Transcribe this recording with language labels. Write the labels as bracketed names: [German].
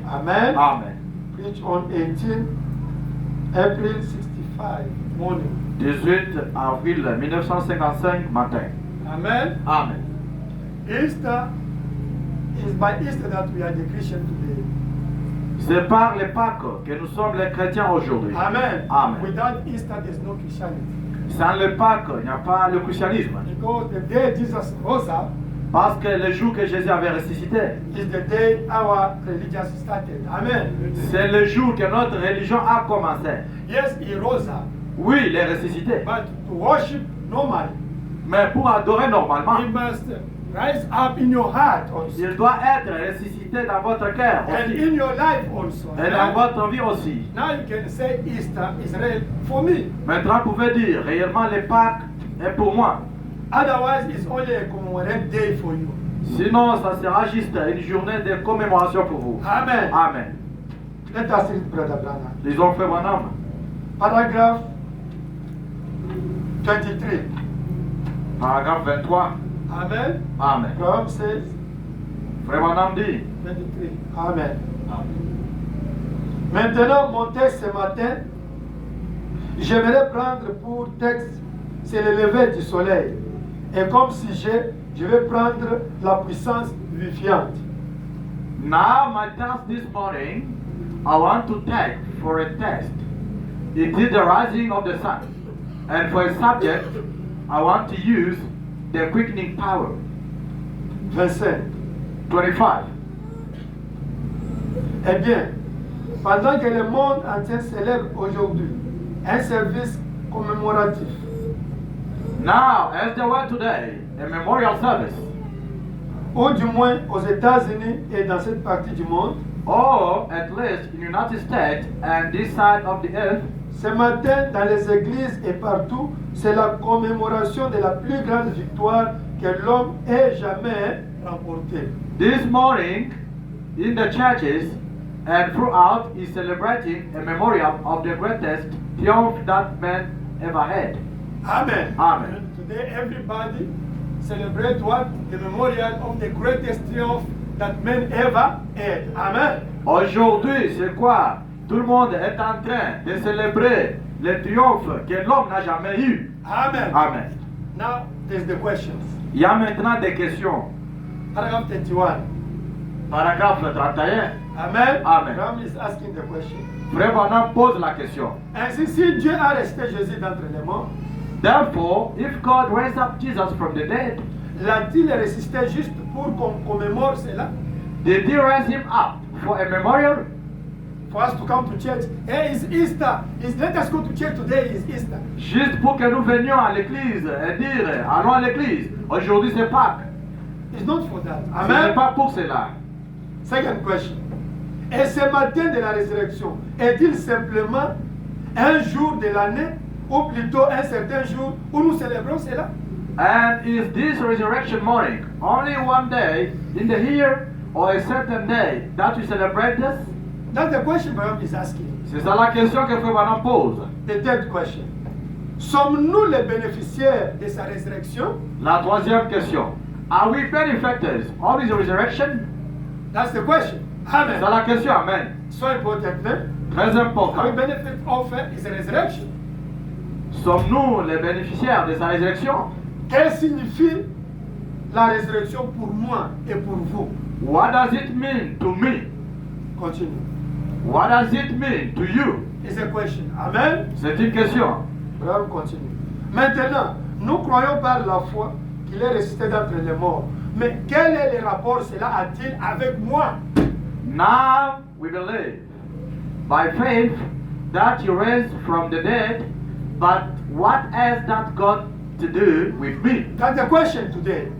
[English] Amen. Amen. Preach on 18 April 65 morning. [French] 18 avril 1955 matin. Amen. Amen. [English] Easter is by Easter that we are the Christian today. [French] C'est par les Pâques que nous sommes les chrétiens aujourd'hui. Amen. Amen. [English] Without Easter, there's no Christianity. [French] Sans le Pâques, il n'y a pas le christianisme. [English] Because the day Jesus rose up [French] Parce que le jour que Jésus avait ressuscité, [English] is the day our religion started. Amen. [French] c'est le jour que notre religion a commencé. [English] Yes, he rose up. [French] Oui, il est ressuscité. [English] But to worship normally, [French] Mais pour adorer normalement, [English] he must rise up in your heart also. [French] il doit être ressuscité dans votre cœur [English] And [French] aussi. [English] in your life also. [French] Et dans votre vie aussi. [English] Now you can say Easter is real for me. [French] Maintenant, vous pouvez dire, réellement, le Pâques est pour moi. [English] Otherwise, it's only a commemorative day for you. [French] Sinon, ça sera juste une journée de commémoration pour vous. Amen. Amen. [English] Let us read Brother Branham. [French] Lisons Frère Branham. [English] Paragraph 23. [French] Paragraphe 23. Amen. Amen. [English] God says [French] Frère Branham dit. 23. Amen. Amen. Maintenant, mon texte ce matin, j'aimerais prendre pour texte, c'est le lever du soleil. Et comme sujet, je vais prendre la puissance vivifiante. [English] Now, my task this morning, I want to take for a test. It is the rising of the sun. And for a subject, I want to use the quickening power. 25. 25. [French] Eh bien, pendant que le monde entier célèbre aujourd'hui un service commémoratif, [English] Now, as there were today, a memorial service, [French] ou du moins aux États-Unis et dans cette partie du monde, [English] or at least in the United States and this side of the earth, [French] ce matin dans les églises et partout, c'est la commémoration de la plus grande victoire que l'homme ait jamais remportée. [English] this morning in the churches and throughout is celebrating a memorial of the greatest triumph that man ever had. Amen. Amen. Today everybody celebrate what? The memorial of the greatest triumph that man ever had. Amen. [French] Aujourd'hui, c'est quoi? Tout le monde est en train de célébrer le triomphe que l'homme n'a jamais eu. Amen. Amen. [English] Now there's the questions. [French] Il y a maintenant des questions. [English] Paragraph 31. [French] Paragraphe 31. Amen. Amen. [English] Ram is asking the question. [French] Frère Branham pose la question. Ainsi, si Dieu a resté Jésus d'entre les morts, [English] Therefore, if God raised up Jesus from the dead, [French] l'a-t-il ressuscité juste pour qu'on commémore cela? [English] did he raise him up for a memorial? For us to come to church. Hey, it's Easter. Let us go to church today. It's Easter. [French] Juste pour que nous venions à l'église et dire, allons à l'église. Aujourd'hui c'est Pâques. [English] It's not for that. [French] Ce n'est Amen. pas pour cela. [English] Second question. [French] Et ce matin de la résurrection, est-il simplement un jour de l'année ou plutôt un certain jour où nous célébrons cela? [English] And is this resurrection morning only one day in the year or a certain day that we celebrate this? That's the question Brian is asking. [French] C'est ça la question que Frère Branham pose. [English] The third question. [French] Sommes-nous les bénéficiaires de sa résurrection? La troisième question. [English] Are we benefactors of his resurrection? That's the question. [French] C'est ça Amen. la question, amen. [English] So important, no? [French] Très [English] Are we [French] important. [English] benefit of his resurrection? [French] Sommes-nous les bénéficiaires de sa résurrection? Qu'elle signifie la résurrection pour moi et pour vous? [English] What does it mean to me? Continue. What does it mean to you? It's a question. Amen. [French] C'est une question. [English] Bravo, continue. [French] Maintenant, nous croyons par la foi qu'il est ressuscité d'entre les morts. Mais quel est le rapport cela a-t-il avec moi? [English] Now we believe by faith that he raised from the dead, but what has that got to do with me? That's the question today.